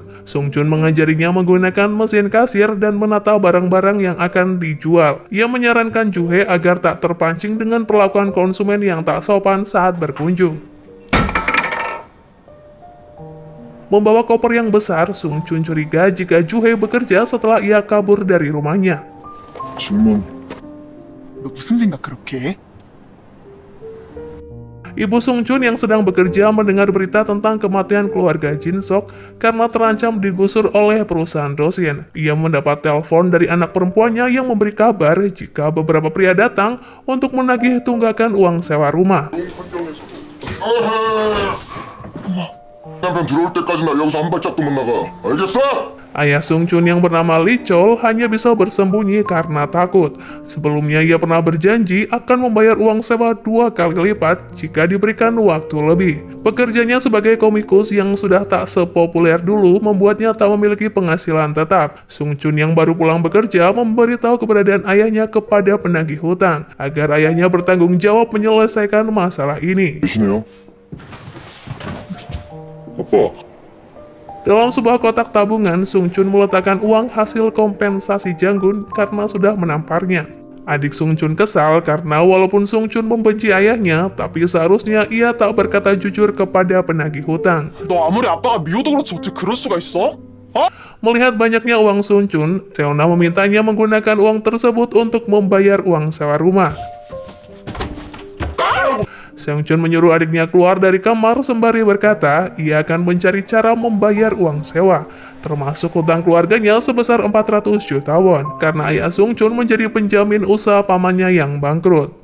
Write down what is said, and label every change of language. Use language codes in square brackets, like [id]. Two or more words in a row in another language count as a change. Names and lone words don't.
[id] Sung Chun mengajarinya menggunakan mesin kasir dan menata barang-barang yang akan dijual. Ia menyarankan Ju-hee agar tak terpancing dengan perlakuan konsumen yang tak sopan saat berkunjung. Membawa koper yang besar, Sung Chun curiga jika Ju-hee bekerja setelah ia kabur dari rumahnya. [ko] 신문. 너 무슨 생각 그렇게 해? [id] Ibu Sung Chun yang sedang bekerja mendengar berita tentang kematian keluarga Jin Sok karena terancam digusur oleh perusahaan Dosin. Ia mendapat telepon dari anak perempuannya yang memberi kabar jika beberapa pria datang untuk menagih tunggakan uang sewa rumah. [ko] 남편 들어올 때까지 나 여기서 한 발짝도 못 나가. 알겠어? [id] Ayah Sung Chun yang bernama Lee Chol hanya bisa bersembunyi karena takut. Sebelumnya ia pernah berjanji akan membayar uang sewa 2 kali lipat jika diberikan waktu lebih. Pekerjaannya sebagai komikus yang sudah tak sepopuler dulu membuatnya tak memiliki penghasilan tetap. Sung Chun yang baru pulang bekerja memberitahu keberadaan ayahnya kepada penagih hutang agar ayahnya bertanggung jawab menyelesaikan masalah ini. [ko] 계시네요. 아빠. [id] Dalam sebuah kotak tabungan, Sung Chun meletakkan uang hasil kompensasi Janggun karena sudah menamparnya. Adik Sung Chun kesal karena walaupun Sung Chun membenci ayahnya, tapi seharusnya ia tak berkata jujur kepada penagih hutang. [ko] 너 아무리 아빠가 미워도 그렇지 어떻게 그럴 수가 있어? [id] Melihat banyaknya uang Sung Chun, Seona memintanya menggunakan uang tersebut untuk membayar uang sewa rumah. Sung Chun menyuruh adiknya keluar dari kamar sembari berkata ia akan mencari cara membayar uang sewa, termasuk hutang keluarganya sebesar 400 juta won, karena ayah Sung Chun menjadi penjamin usaha pamannya yang bangkrut.